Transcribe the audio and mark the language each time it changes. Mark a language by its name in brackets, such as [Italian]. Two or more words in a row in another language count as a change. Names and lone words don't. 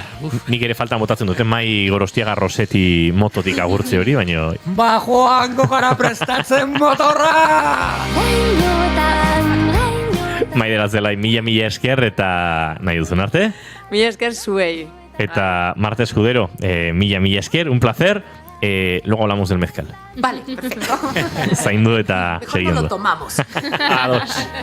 [Basque] Nik ere faltan botatzen duten Mai Gorostiaga Rosetti mototik agurtze hori, baina... Joango gara prestatzen motorra! Maider Azelai, mila esker eta nahi duzun arte? Mila esker zuei. Eta Marta Escudero, mila esker, [Spanish] un placer. Luego hablamos del mezcal. Vale, perfecto. [Basque] Zaindu eta seguiendo. [Spanish] Mejor lo tomamos. [Basque] Ados.